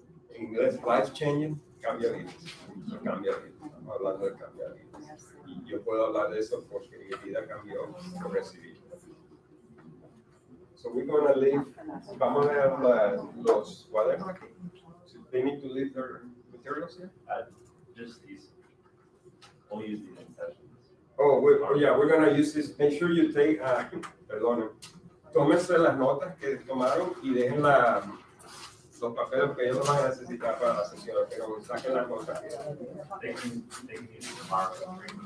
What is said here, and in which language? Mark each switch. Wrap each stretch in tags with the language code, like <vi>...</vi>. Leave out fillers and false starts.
<es>En inglés,</es> <en>life changing,</en> <es>cambia vidas. Cambia vidas. Estamos hablando de cambiar vidas. Y yo puedo hablar de eso porque mi vida cambió por recibir.</es> <en>So we're going to leave.</en> <es>Vamos a ver los cuadernos aquí.</es> <en>So they need to leave their materials here? Just these. We'll use these in sessions. Yeah, we're going to use this. Make sure you take,</en> <es>perdón, tómense las notas que tomaron y dejen los papeles que ellos van a necesitar para la sesión, pero saquen las notas.</es> <en>They can use it tomorrow.</en>